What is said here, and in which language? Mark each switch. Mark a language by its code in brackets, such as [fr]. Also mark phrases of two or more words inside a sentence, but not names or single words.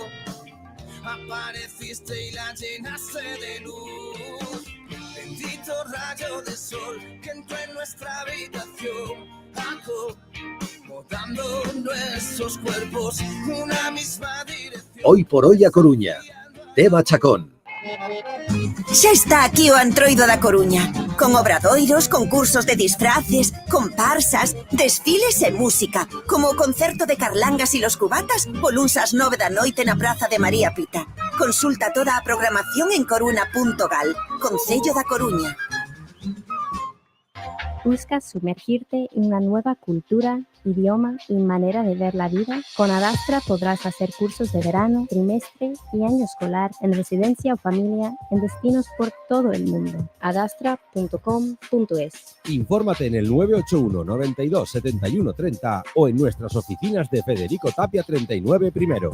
[es] Apareciste y la llenaste de luz. Bendito rayo de sol que entró en nuestra habitación, acomodando nuestros cuerpos una misma dirección. Hoy por hoy a Coruña. Teba Chacón. [gl] Xa está aquí o Antroido da Coruña, con obradoiros, concursos de disfraces, comparsas, desfiles e música, como o concerto de Carlangas e los Cubatas o luns ás 9 da noite na Praza de María Pita. Consulta toda a programación en coruna.gal, Concello da Coruña. [es] ¿Buscas sumergirte en una nueva cultura, idioma y manera de ver la vida? Con Adastra podrás hacer cursos de verano, trimestre y año escolar en residencia o familia en destinos por todo el mundo. adastra.com.es. Infórmate en el 981 92 71 30 o en nuestras oficinas de Federico Tapia 39 primero.